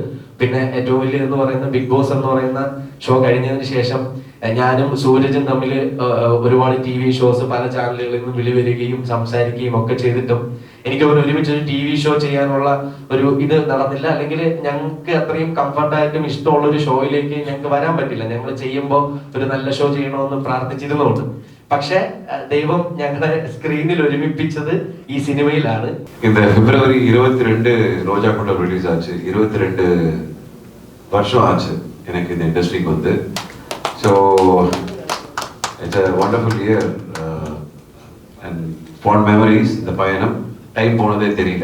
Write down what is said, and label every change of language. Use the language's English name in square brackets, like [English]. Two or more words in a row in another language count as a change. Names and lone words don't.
[Malayalam] പിന്നെ ഏറ്റവും വലിയ എന്ന് പറയുന്ന ബിഗ് ബോസ് എന്ന് പറയുന്ന ഷോ കഴിഞ്ഞതിന് ശേഷം ഞാനും സൂരജും തമ്മിൽ ഒരുപാട് [English] TV shows [Malayalam] പല ചാനലുകളിൽ നിന്നും വിളി വരികയും സംസാരിക്കുകയും ഒക്കെ ചെയ്തിട്ടും എനിക്ക് ഒരുമിച്ച് ഒരു [English] TV show [Malayalam] ചെയ്യാനുള്ള ഒരു ഇത് നടന്നില്ല, അല്ലെങ്കിൽ ഞങ്ങൾക്ക് അത്രയും കംഫർട്ടായിട്ടും ഇഷ്ടമുള്ള ഒരു ഷോയിലേക്ക് ഞങ്ങൾക്ക് വരാൻ പറ്റില്ല. ഞങ്ങൾ ചെയ്യുമ്പോൾ ഒരു നല്ല ഷോ ചെയ്യണമെന്ന് പ്രാർത്ഥിച്ചിരുന്നുണ്ട്. പക്ഷെ ദൈവം ഞങ്ങളെ സ്ക്രീനിൽ ഒരുമിപ്പിച്ചത് ഈ സിനിമയിലാണ്. [Tamil] இந்த பிப்ரவரி 22 ரோஜா கூட்டம் ரிலீஸ் ஆச்சு. 22 வருஷம் ஆச்சு எனக்கு இந்த இண்டஸ்ட்ரிக்கு வந்து. [English] So it's a wonderful year and fond memories. [Tamil] இந்த பயணம் டைம் போனதே தெரியல.